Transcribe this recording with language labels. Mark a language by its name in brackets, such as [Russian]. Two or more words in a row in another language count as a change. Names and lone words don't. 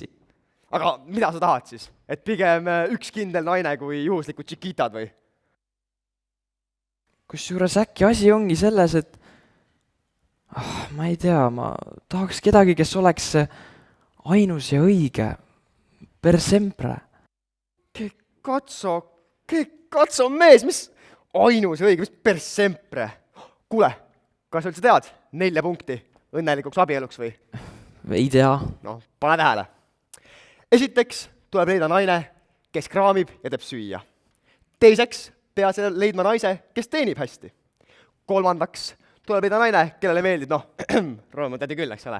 [Estonian] Aga mida sa tahad siis? Et pigem üks kindel naine kui juhuslikud tšikitad või? Kusjuures äkki asi ongi selles, et ma ei tea, ma tahaks kedagi, kes oleks see ainus ja õige. [Italian] Per sempre. [Estonian] Katso mees, mis ainus õige, mis [Italian] per sempre? [Estonian] Kuule, kas sa üldse tead 4 punkti õnnelikuks abieluks või? Ei tea. No, pane tähele. Esiteks tuleb leida naine, kes kraamib ja teeb süüa. Teiseks pead leidma naise, kes teenib hästi. Kolmandaks tuleb leida naine, kellele meeldib, Rooma teadi küll, eks ole.